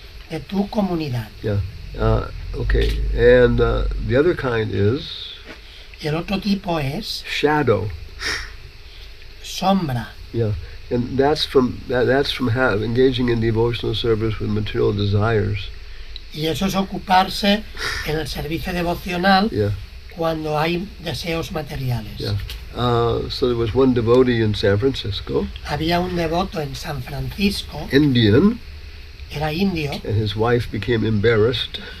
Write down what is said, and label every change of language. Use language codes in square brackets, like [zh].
[es] de tu comunidad. [en] Yeah. Okay. And the other kind is [es] Y el otro tipo es [en] shadow. [es] sombra. [en] Yeah. And that's from engaging in devotional service with material desires. [es] Y eso es ocuparse en el servicio devocional [en] Yeah. [es] cuando hay deseos materiales. [en] Yeah. So there was one devotee in San Francisco, [es] Había un devoto en San Francisco, [en] Indian, [es] era indio, [en] and his wife became embarrassed,